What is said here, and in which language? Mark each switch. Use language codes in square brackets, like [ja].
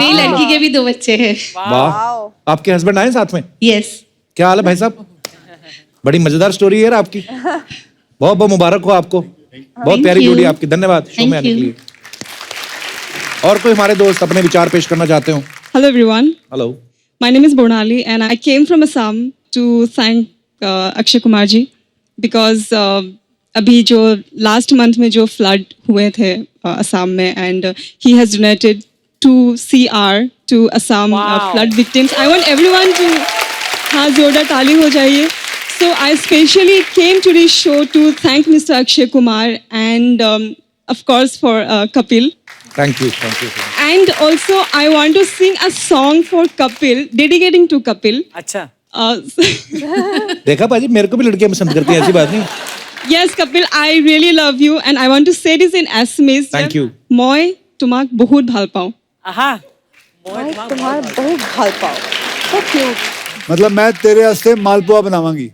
[hi] मेरी लड़की के भी 2 बच्चे हैं। वाह। आपके हस्बैंड आए साथ में? [en] Yes. [hi] क्या हाल है भाई साहब? बड़ी मजेदार स्टोरी है यार आपकी। बहुत बहुत मुबारक हो आपको, बहुत प्यारी you. जोड़ी आपकी। धन्यवाद शो में आने के you. लिए। और कोई हमारे दोस्त अपने विचार पेश करना चाहते हो? [en] Hello everyone. Hello. My name is Bonali and I came from Assam to thank Akshay Kumar ji because [hi] अभी जो last month में जो flood हुए थे असम में [en] and he has donated 2 CR to Assam flood victims. I want everyone to [hi] हाँ जोरदार ताली हो जाइए. [en] So I specially came to this show to thank Mr. Akshay Kumar and of course for Kapil. Thank you, thank you. And also, I want to sing a song for Kapil, dedicating to Kapil. [hi] अच्छा देखा पाजी, मेरे को भी लड़कियां पसंद करती हैं, ऐसी बात नहीं। [en] Yes, Kapil, I really love you, and I want to say this in Assamese. Thank you. [as] মই তোমাক বহুত ভাল পাওঁ। आहा [hi] तुम्हारा बहुत भाल पाओ। [en] So cute. [hi] मतलब मैं तेरे वास्ते मालपुआ बनावांगी।